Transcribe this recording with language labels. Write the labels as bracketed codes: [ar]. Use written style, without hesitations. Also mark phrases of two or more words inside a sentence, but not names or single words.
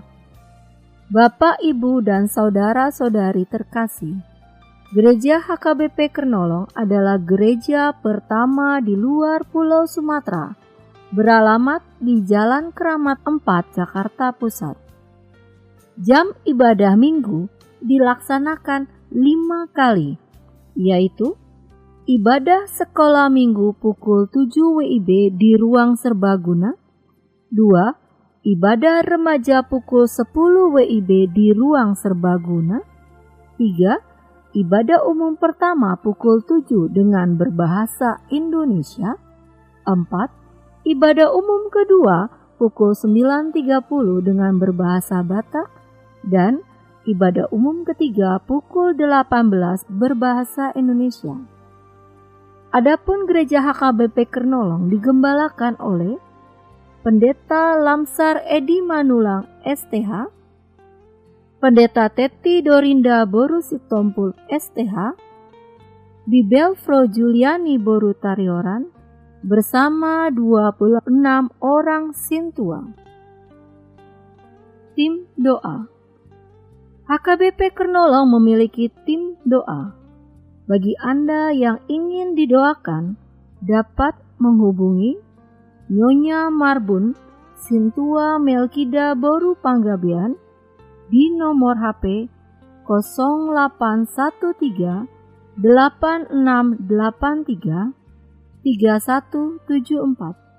[id] Bapak, Ibu, dan saudara-saudari terkasih, Gereja HKBP Kernolong adalah gereja pertama di luar Pulau Sumatera, beralamat di Jalan Keramat 4, Jakarta Pusat. Jam ibadah minggu dilaksanakan 5 kali, yaitu ibadah sekolah minggu pukul 7 WIB di ruang serbaguna. 2. Ibadah remaja pukul 10 WIB di ruang serbaguna. 3. Ibadah umum pertama pukul 7 dengan berbahasa Indonesia. 4. Ibadah umum kedua pukul 9.30 dengan berbahasa Batak. Dan ibadah umum ketiga pukul 18 berbahasa Indonesia. Adapun gereja HKBP Kernolong digembalakan oleh Pendeta Lamsar Edi Manulang STH, Pendeta Teti Dorinda Boru Sitompul STH, Bibel Fro Juliani Boru Tarioran, bersama 26 orang sintua. Tim doa. HKBP Kernolong memiliki tim doa. Bagi Anda yang ingin didoakan, dapat menghubungi Nyonya Marbun Sintua Melkida Boru Panggabean di nomor HP 0813 8683 3174.